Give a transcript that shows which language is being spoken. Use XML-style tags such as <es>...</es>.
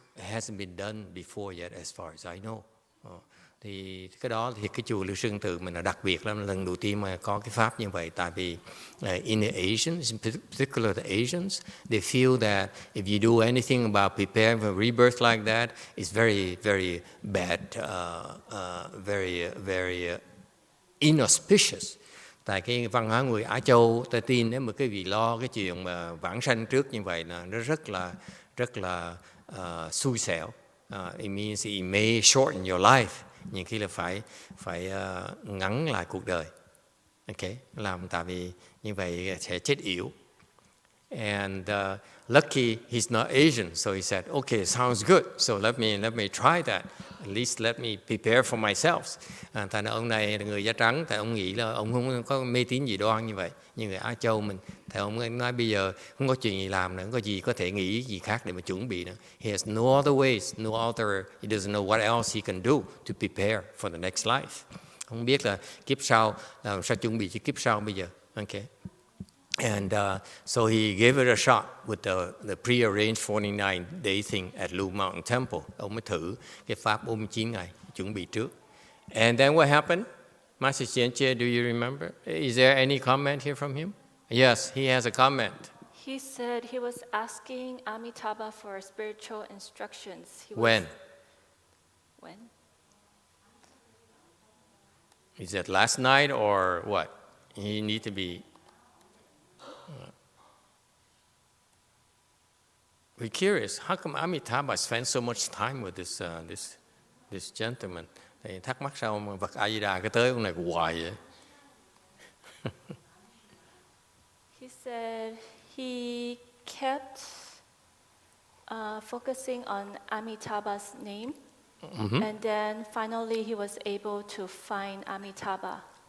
<en>It hasn't been done before yet as far as I know.</en> <vi>Thì cái đó thì cái chùa Lưu Sơn Tự mình là đặc biệt lắm, lần đầu tiên mà có cái pháp như vậy. Tại vì</vi> <en>in the Asians, in particular the Asians, they feel that if you do anything about preparing for rebirth like that, it's very, very bad, very, very inauspicious.</en> <vi>Tại cái văn hóa người Á Châu, ta tin nếu mà cái vị lo cái chuyện mà vãng sanh trước như vậy là nó rất là xui xẻo.</vi> <en>It means it may shorten your life.</en> <vi>Nhiều khi là phải ngắn lại cuộc đời. Okay, làm tại vì như vậy sẽ chết yểu.</vi> <en>And lucky he's not Asian, so he said, "Okay, sounds good. So let me try that. At least let me prepare for myself."</en> <vi>Thành ông này là người da trắng, tại ông nghĩ là ông không có mê tín dị đoan như vậy. Như người Á Châu mình, thì ông nói bây giờ không có chuyện gì làm nữa, không có gì có thể nghĩ gì khác để mà chuẩn bị nữa.</vi> <en>He has no other ways, no other. He doesn't know what else he can do to prepare for the next life.</en> <vi>Không biết là kiếp sau làm sao chuẩn bị cho kiếp sau bây giờ.</vi> <en>Okay. And so he gave it a shot with the pre-arranged 49-day thing at Lu Mountain Temple.</en> <vi>Ông mới thử cái pháp 49 ngày chuẩn bị trước.</vi> <en>And then what happened? Master Xianjie, do you remember? Is there any comment here from him? Yes, he has a comment. He said he was asking Amitabha for spiritual instructions. When? When? Is that last night or what? He need to be... We're curious, how come Amitabha spent so much time with this gentleman?</en> <vi>Thì thắc mắc sao mà Phật A Di Đà cái tới ông này hoài vậy?</vi> <en>He said he kept focusing on Amitabha's name, and then finally he was able to find Amitabha.</en>